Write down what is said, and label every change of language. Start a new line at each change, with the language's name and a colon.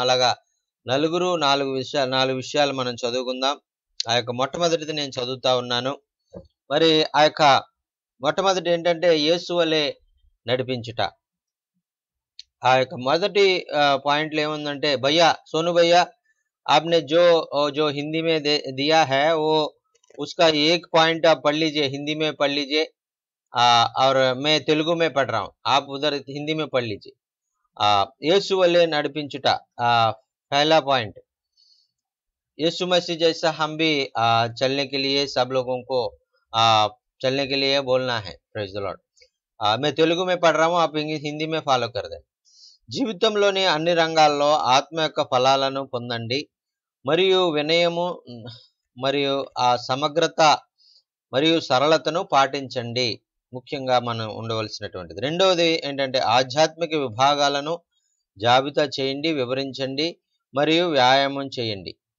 Telugu: అలాగా నాలుగు విషయాలు మనం చదువుకుందాం. ఆ యొక్క మొట్టమొదటిది నేను చదువుతా ఉన్నాను. మరి ఆ యొక్క మొట్టమొదటి ఏంటంటే యేసు వలె నడిపించుట. ఆ యొక్క మొదటి పాయింట్లో ఏముందంటే భయ్యా, సోను భయ్యా
Hindi: आपने जो हिंदी में दिया है वो उसका एक पॉइंट आप पढ़ लीजिए, हिंदी में पढ़ लीजिए। और मैं तेलुगु में पढ़ रहा हूँ, आप उधर हिंदी में पढ़ लीजिए।
Telugu: యేసు వలె నడిపించుట,
Hindi: पहला पॉइंट, यीशु मसीह जैसा हम भी चलने के लिए सब लोगों को चलने के लिए बोलना है।
English: Praise the lord.
Hindi: मैं तेलुगु में पढ़ रहा हूँ, आप हिंदी में फॉलो कर दें।
Telugu: జీవితంలోని అన్ని రంగాల్లో ఆత్మ యొక్క ఫలాలను పొందండి మరియు వినయము మరియు సమగ్రత మరియు సరళతను పాటించండి, ముఖ్యంగా మనం ఉండవలసినటువంటిది. రెండవది ఏంటంటే ఆధ్యాత్మిక విభాగాలను జాబితా చేయండి, వివరించండి మరియు వ్యాయామం చేయండి.